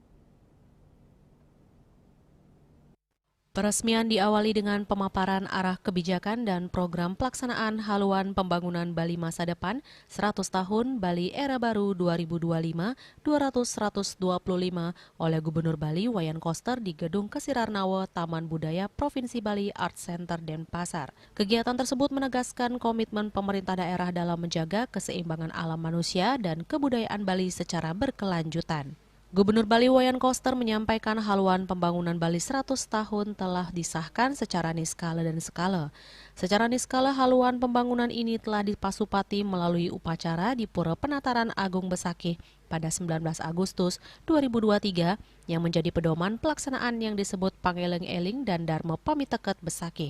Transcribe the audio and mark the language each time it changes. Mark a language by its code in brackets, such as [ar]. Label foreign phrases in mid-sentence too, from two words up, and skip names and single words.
[id] Peresmian diawali dengan pemaparan arah kebijakan dan program pelaksanaan haluan pembangunan Bali masa depan 100 tahun Bali era baru 2025-2125 oleh Gubernur Bali Wayan Koster di Gedung Kesirarnawa Taman Budaya Provinsi Bali Art Center Denpasar. Kegiatan tersebut menegaskan komitmen pemerintah daerah dalam menjaga keseimbangan alam manusia dan kebudayaan Bali secara berkelanjutan. Gubernur Bali Wayan Koster menyampaikan haluan pembangunan Bali 100 tahun telah disahkan secara niskala dan skala. Secara niskala, haluan pembangunan ini telah dipasupati melalui upacara di Pura Penataran Agung Besakih pada 19 Agustus 2023 yang menjadi pedoman pelaksanaan yang disebut Pangeleng-eling dan Dharma Pamiteket Besakih.